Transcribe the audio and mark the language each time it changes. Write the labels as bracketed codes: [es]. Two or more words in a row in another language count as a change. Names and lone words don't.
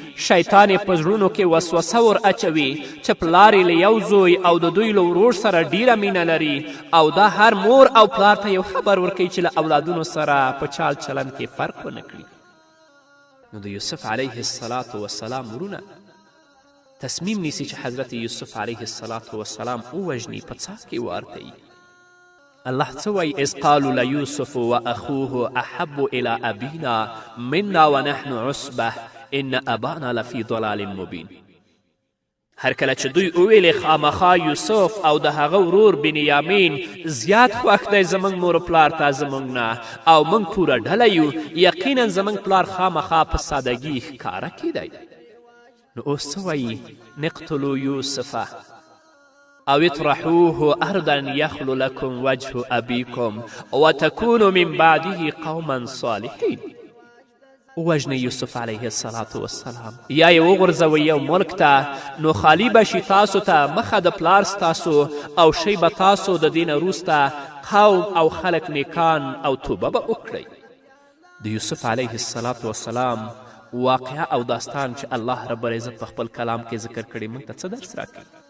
[ps] شیطان یې په زړونو کې وسوسه ور اچوي چې پلار یې له یو زوی او د دوی له ورور سره ډیره مینه لري، او دا هر مور او پلار ته یو خبر ورکوي چې له اولادونو سره په چال چلند کې فرق ونه کړي. نو د یوسف [ar] علیه السلام [ps] ورونه تصمیم نیسي چې حضرت یوسف [ar] علیه السلام [ps] ووژني، په څاه کې وارتوي. الله څه وایي؟ [ar] اذ قالوا لیوسف واخوه احب الى ابینا منا ونحن عصبه ان ابانا لفی ضلال مبین. [ps] هر کله چې دوی وویلې خامخا یوسف او د هغه ورور بنیامین زیات خوښ دی زموږ مور پلار ته زموږ نه، او موږ پوره ډله یو، یقینا زموږ پلار خامخا په سادګي ښکاره کیدی. نو اوس څه وایي؟ [ar] نقتلو یوسفه او اطرحوه ارضا یخلو لکم وجه ابیکم وتکونوا من بعده قوما صالحین. [ps] ووژنئ یوسف [ar] علیه السلام، [ps] یا یې وغورځوئ یو ملک ته، نو خالی به شي تاسو ته مخه د پلار ستاسو، او شی به تاسو د دې نه وروسته قوم او خلک نیکان او توبه به وکړئ. د یوسف علیه السلام واقعه او داستان چې [ar] الله رب العزت [ps] په خپل کلام کې ذکر کړي موږ ته څه درس راکوي؟